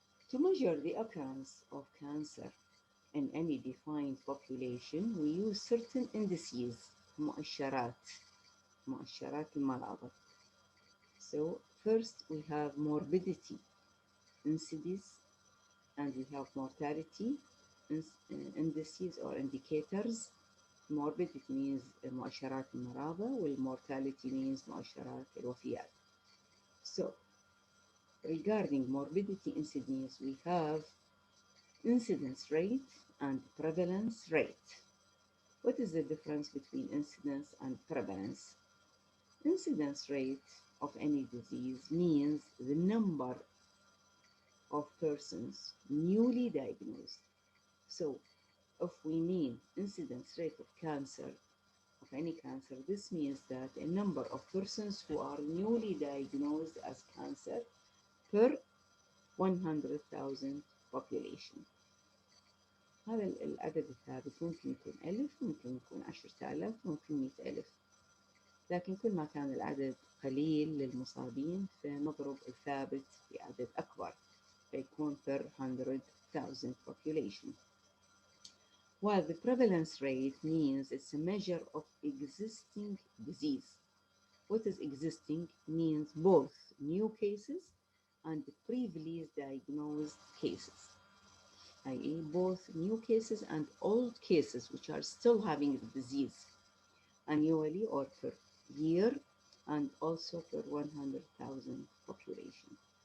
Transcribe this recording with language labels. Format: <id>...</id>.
<en>To measure the occurrence of cancer in any defined population, we use certain indices,</en> <ar>مؤشرات المرض.</ar> <en>So first we have morbidity indices, and we have mortality indices or indicators. Morbidity means</en> <ar>مؤشرات المرضى,</ar> <en>والmortality means</en> <ar>مؤشرات الوفيات.</ar> <en>So regarding morbidity incidence, we have incidence rate and prevalence rate. What is the difference between incidence and prevalence? Incidence rate of any disease means the number of persons newly diagnosed So if we mean incidence rate of cancer, of any cancer, this means that a number of persons who are newly diagnosed as cancer per 100,000 population.</en> <ar>هذا العدد الثابت ممكن يكون 1000، ممكن يكون 10,000، ممكن 100,000، لكن كل ما كان العدد قليل للمصابين فنضرب الثابت بعدد أكبر فيكون</ar> <en>per 100,000 population. While the prevalence rate means it's a measure of existing disease. What is existing means both new cases and previously diagnosed cases, i.e. both new cases and old cases which are still having the disease annually or per year and also per 100,000 population.</en>